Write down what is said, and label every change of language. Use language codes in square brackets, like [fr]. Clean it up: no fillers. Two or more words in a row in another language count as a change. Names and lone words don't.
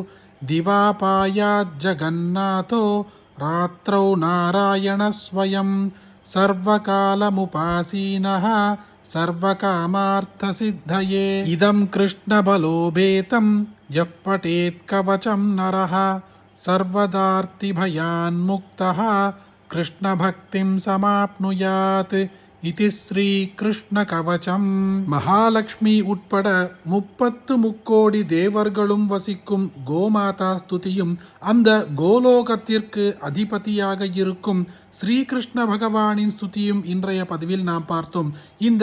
[sa] दिवापायाज्जगन्नाथो रात्रौ नारायणः स्वयं सर्वकालमुपासीनः सर्वकामार्थसिद्धये. इदं कृष्णबलोपेतं यः पठेत् कवचं नरः सर्वदार्तिभयान्मुक्तः कृष्णभक्तिं समाप्नुयात्. इति श्रीकृष्ण कवचम्. [ta] மகாலட்சுமி உட்பட 30 முக்கோடி தேவர்களும் வசிக்கும் கோமாதா ஸ்துதியும் அந்த கோலோகத்திற்கு அதிபதியாக இருக்கும் ஸ்ரீகிருஷ்ண பகவானின் ஸ்துதியும் இன்றைய பதிவில் நாம் பார்த்தோம்.